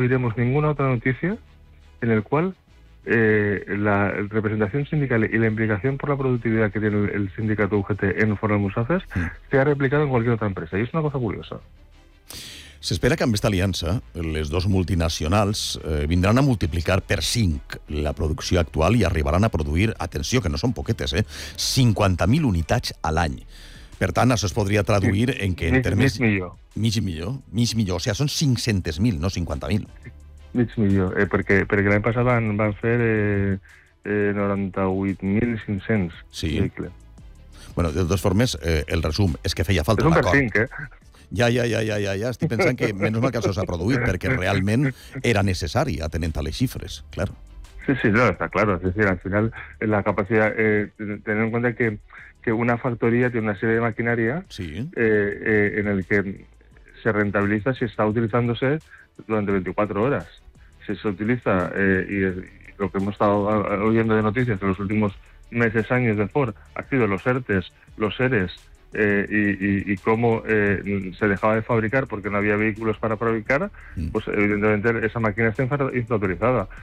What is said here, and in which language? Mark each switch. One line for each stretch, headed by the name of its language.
Spanish: diremos ninguna otra noticia en el cual la representación sindical y la implicación por la productividad que tiene el sindicato UGT en Foral Musafers se ha replicado en cualquier otra empresa. Y es una cosa curiosa.
Catalan: S'espera que amb aquesta aliança, les dues multinacionals vindran a multiplicar per 5 la producció actual i arribaran a produir, atenció, que no són poquetes, 50.000 unitats a l'any. Per tant, això es podria traduir sí, en que en termes... Mig milió. O sigui, són 500.000, no 50.000. Mig milió, perquè l'any passat van fer 98.500 sí. vehicles. Bueno, de totes formes, el resum és que feia falta un acord. És un per 5, Ja. Estic pensant que menys mal que això s'ha produït, perquè realment era necessari, atenent a les xifres, clar. Sí, no, està clar. Sí, al final, la capacitat... tenint en compte que una factoria té una sèrie de maquinària sí. En el que se rentabilitza si està utilitzant-se durant 24 hores. Si s'utilitza,
Spanish: lo que hemos estado oyendo de noticias en los últimos meses, años de Ford, ha sido los ERTEs, los ERES, y cómo se dejaba de fabricar porque no había vehículos para fabricar, pues evidentemente esa máquina está infrautilizada.